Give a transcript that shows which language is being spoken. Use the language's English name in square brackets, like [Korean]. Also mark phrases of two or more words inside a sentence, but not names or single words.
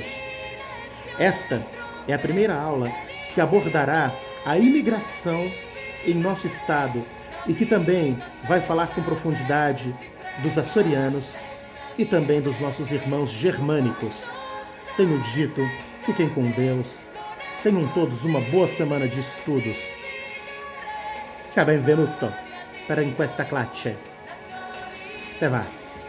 [Portuguese] Esta é a primeira aula que abordará a imigração em nosso estado e que também vai falar com profundidade dos açorianos e também dos nossos irmãos germânicos. Tenho dito, fiquem com Deus, tenham todos uma boa semana de estudos. [Italian] Sia benvenuto per in questa classe. Te va.